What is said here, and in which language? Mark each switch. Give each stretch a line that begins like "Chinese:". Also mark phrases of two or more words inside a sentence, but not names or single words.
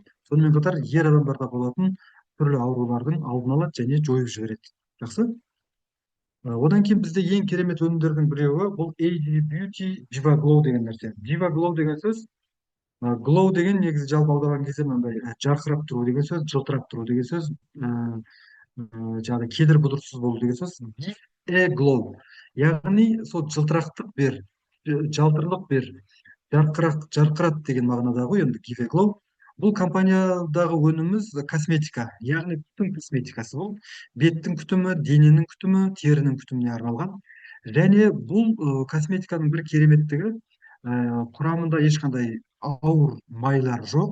Kazakh: Сонымен қатар ер адамдарда болатын түрлі аурулардың алдын алады және жойып жібереді. Жақсы. Одан кейін бізде ең керемет өнімдердің біреуі бұл AG Beauty Viva Glow деген нәрсе. Viva Glow деген сөз, glow деген негізі жалпы аударған кезде мынандай жарқырап тұру деген сөз, жылтырап тұру деген сөз, жаңағыдай кедір бұдырсыз болу деген сөз.
English: Give a glow,
Kazakh: яғни сол жылтырақтық бер, жалтырлық бер, жарқырат деген мағынада ғой енді
English: give a glow.
Kazakh: Бұл компаниядағы өніміміз косметика, яғни күтім косметикасы. Бұл беттің күтімі, дененің күтімі, терінің күтіміне арналған. Және бұл косметиканың бір кереметтігі, құрамында ешқандай ауыр майлар жоқ.